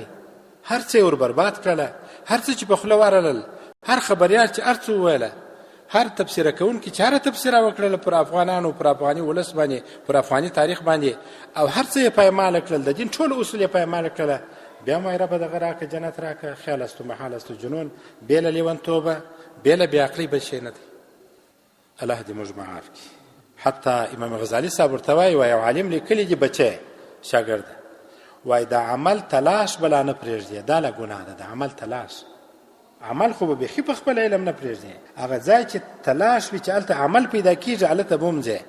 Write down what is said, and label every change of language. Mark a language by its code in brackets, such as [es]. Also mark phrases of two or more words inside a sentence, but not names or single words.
[ps] هر څه یې ور برباد کړله، هر څه چې په خوله ورلل، هر خبریال چې هر څه وویله، هر تبصره کوونکي چې هره تبصره وکړله پر افغانانو، پر افغاني ولس باندې، پر افغاني تاریخ باندې، او هر څه یې پایماله کړل، د دین ټول اصول یې پایماله کړله. بیا مې رب دغه راکړه، جنت راکړه، [fa] خیال است و محال است و جنون، [ps] بې له لیونتوبه، بې له بېعقلۍ بل شی نه دی. الله دې موږ معاف کړي. حتی امام غزالی صاحب ورته وایي یو عالم لیکلی دي بچی شاګرده، وایي د عمل تلاش بلا نه پرېږدي، دا له ګناه ده، د عمل تلاش. عمل خو به بیخي په خپل علم نه پرېږدي، هغه ځای چې تلاش وي چې هلته عمل پیدا کېږي، هلته به هم ځې.